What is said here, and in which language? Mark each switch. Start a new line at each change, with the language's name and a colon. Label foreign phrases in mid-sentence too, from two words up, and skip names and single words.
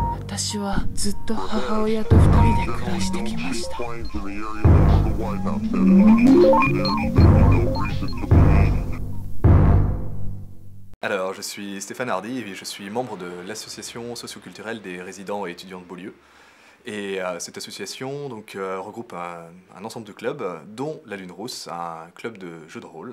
Japanese: 私はずっと母親と2人で暮らしてきました。
French: Alors, je suis Stéphane Hardy et je suis membre de l'association socioculturelle des résidents et étudiants de Beaulieu. Et cette association donc, regroupe un ensemble de clubs, dont la Lune Rousse, un club de jeux de rôle.